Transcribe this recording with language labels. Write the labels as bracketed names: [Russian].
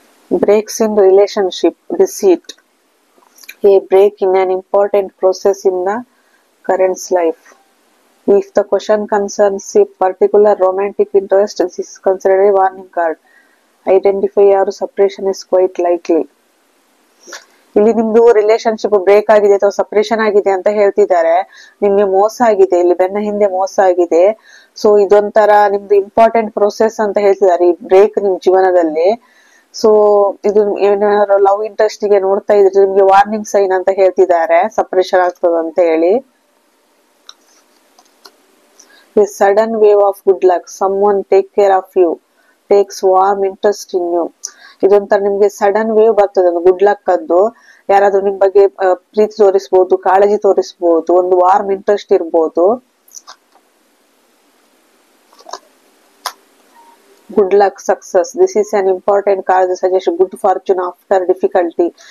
[English] Breaks in relationship, deceit, a break in an important process in the current's life. If the question concerns a particular romantic interest, this is considered a warning card. Identify or separation is quite likely. [Kannada] ಇಲ್ಲಿ ನಿಮ್ದು relationship break ಆಗಿದೆ ಅಥವಾ separation ಆಗಿದೆ ಅಂತ ಹೇಳ್ತಿದ್ದಾರೆ. ನಿಮ್ಗೆ ಮೋಸ ಆಗಿದೆ, ಇಲ್ಲಿ ಬೆನ್ನ ಹಿಂದೆ ಮೋಸ ಆಗಿದೆ. ಸೊ ಇದೊಂಥರ ನಿಮ್ದು ಇಂಪಾರ್ಟೆಂಟ್ ಪ್ರೊಸೆಸ್ ಅಂತ ಹೇಳ್ತಿದ್ದಾರೆ ಈ ಬ್ರೇಕ್ ನಿಮ್ ಜೀವನದಲ್ಲಿ. ಸೊ ಇದು ಏನಾದ್ರು ಲವ್ ಇಂಟ್ರೆಸ್ಟ್ ಗೆ ನೋಡ್ತಾ ಇದ್ರೆ ನಿಮ್ಗೆ ವಾರ್ನಿಂಗ್ ಸೈನ್ ಅಂತ ಹೇಳ್ತಿದ್ದಾರೆ, ಸಪರೇಷನ್ ಆಗ್ತದ ಅಂತ ಹೇಳಿ. [English] A sudden wave of good luck, someone take care of you, takes warm interest in you. [Kannada] ಇದೊಂಥರ ನಿಮ್ಗೆ ಸಡನ್ ವೇವ್ ಬರ್ತದೆ, ಒಂದು ಗುಡ್ ಲಕ್ ಅದ್ದು. ಯಾರಾದ್ರೂ ನಿಮ್ ಬಗ್ಗೆ ಪ್ರೀತಿ ತೋರಿಸ್ಬೋದು, ಕಾಳಜಿ ತೋರಿಸ್ಬೋದು, ಒಂದು ವಾರ್ಮ್ ಇಂಟ್ರೆಸ್ಟ್ ಇರ್ಬೋದು. [English] Good luck, success, this is an important card suggest good fortune after difficulty.